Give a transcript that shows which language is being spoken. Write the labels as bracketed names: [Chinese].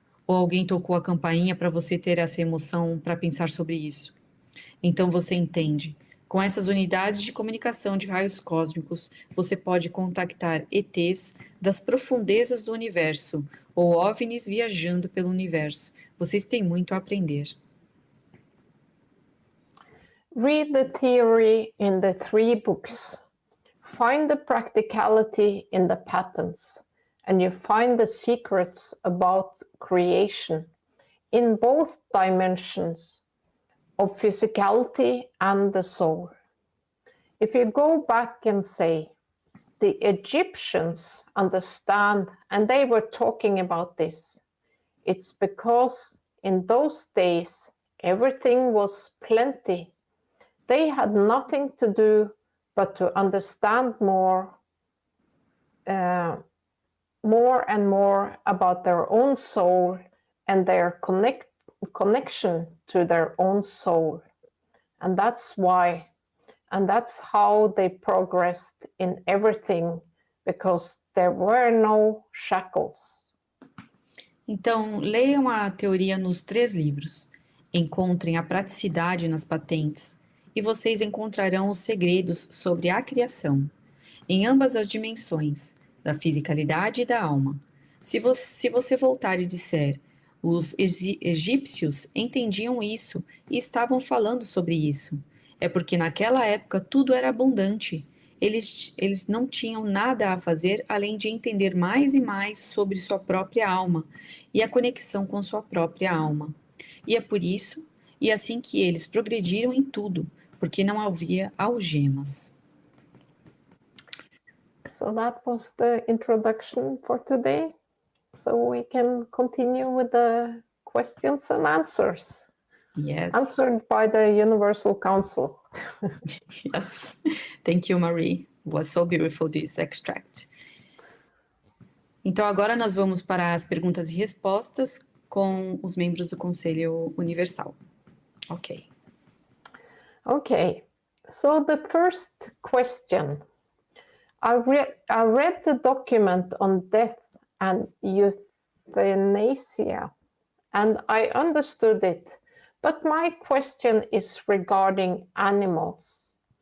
[Portuguese] Ou alguém tocou a campainha para você ter essa emoção para pensar sobre isso. Então você entende. Com essas unidades de comunicação de raios cósmicos, você pode contactar ETs das profundezas do universo ou OVNIs viajando pelo universo. Vocês têm muito a aprender. [English] Read the theory in the 3 books. Find the practicality in the patterns, and you find the secrets about creation in both dimensions of physicality and the soul. If you go back and say, the Egyptians understand, and they were talking about this, it's because in those days everything was plenty. They had nothing to do but to understand more and more about their own soul and their connection to their own soul. And that's why, and that's how they progressed in everything, because there were no shackles. [Portuguese] Então, leiam a teoria nos 3 livros. Encontrem a praticidade nas patentes e vocês encontrarão os segredos sobre a criação, em ambas as dimensões, da fisicalidade e da alma. Se você voltar e disser, os egípcios entendiam isso e estavam falando sobre isso, é porque naquela época tudo era abundante. Eles não tinham nada a fazer além de entender mais e mais sobre sua própria alma e a conexão com sua própria alma. E é por isso, e assim que eles progrediram em tudo, porque não havia algemas. [English] So that was the introduction for today. So we can continue with the questions and answers. Yes. Answered by the Universal Council. Yes. Thank you, Marie. It was so beautiful, this extract. [Portuguese] Então, agora nós vamos para as perguntas e respostas com os membros do Conselho Universal. Ok. [English] Okay, so the first question. I read the document on death and euthanasia, and I understood it, but my question is regarding animals.